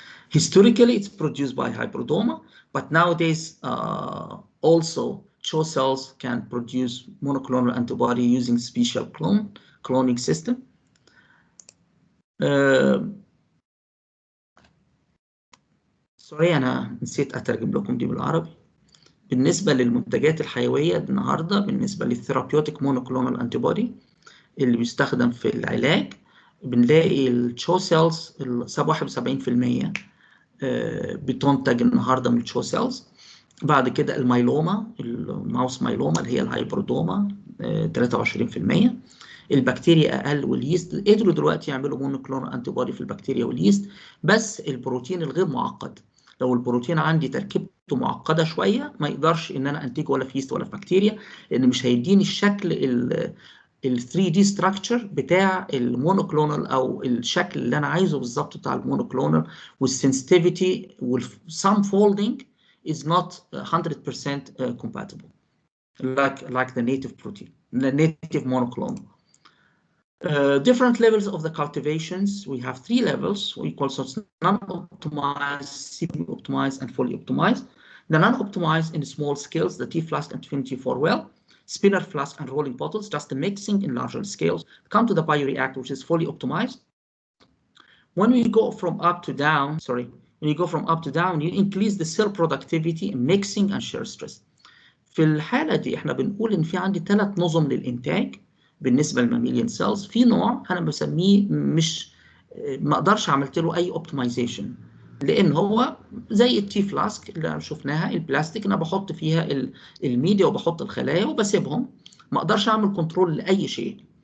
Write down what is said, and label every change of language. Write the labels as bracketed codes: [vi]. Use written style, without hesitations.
[en] Historically, it's produced by hybridoma, but nowadays also CHO cells can produce monoclonal antibody using special cloning system. [ar] سوري أنا نسيت أترجم لكم دي بالعربي. بالنسبة للمنتجات الحيوية النهاردة، بالنسبة للثيرابيوتيك مونوكلونال أنتيبودي اللي بيستخدم في العلاج، بنلاقي الCHO cells 71% بتنتج النهارده من الCHO cells. بعد كده المايلوما، الماوس مايلوما اللي هي الهايبرودوما 23%. البكتيريا اقل، واليست قدروا دلوقتي يعملوا مونوكلونال انتيبودي في البكتيريا واليست، بس البروتين الغير معقد. لو البروتين عندي تركيبته معقده شويه ما يقدرش ان انا انتجه ولا في يست ولا في بكتيريا، لان مش هيديني الشكل ال 3D structure بتاع المونوكلونال او الشكل اللي انا عايزه بالظبط بتاع المونوكلونال. والسنسيتيفيتي والسام فولدنج [en] is not 100% compatible like the native protein, the native monoclonal. Different levels of the cultivations. We have 3 levels. We call it non-optimized, semi-optimized, and fully optimized. The non-optimized in small scales, the T-flask and 24-well, spinner flask and rolling bottles, just the mixing in larger scales. Come to the bioreactor, which is fully optimized. When we go from up to down, when you go from up to down, you increase the cell productivity, mixing, and shear stress. [ar] في الحالة دي احنا بنقول ان في عندي 3 نظم للإنتاج بالنسبة للماميليان سيلز. في نوع أنا بسميه مش ما أقدرش عملت له أي اوبتمايزيشن، لأن هو زي التي فلاسك اللي شفناها البلاستيك، أنا بحط فيها الميديا وبحط الخلايا وبسيبهم، ما أقدرش أعمل كنترول لأي شيء.